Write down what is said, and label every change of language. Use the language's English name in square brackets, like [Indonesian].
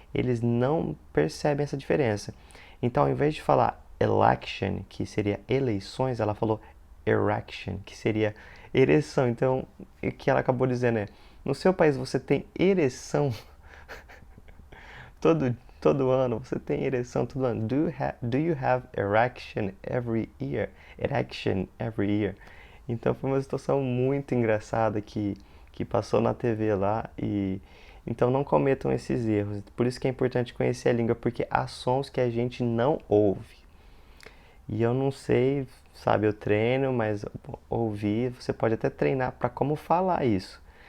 [Portuguese] Eles não percebem essa diferença. Então, ao invés de falar election, que seria eleições, ela falou erection, que seria ereção. Então, o que ela acabou dizendo no seu país você tem ereção todo ano, você tem ereção todo ano. [English] Do you have erection every year? Erection every year. [Portuguese] Então foi uma situação muito engraçada que passou na TV lá e então não cometam esses erros. Por isso que é importante conhecer a língua, porque há sons que a gente não ouve. E eu não sei, sabe, eu treino, mas ouvir, você pode até treinar para como falar isso.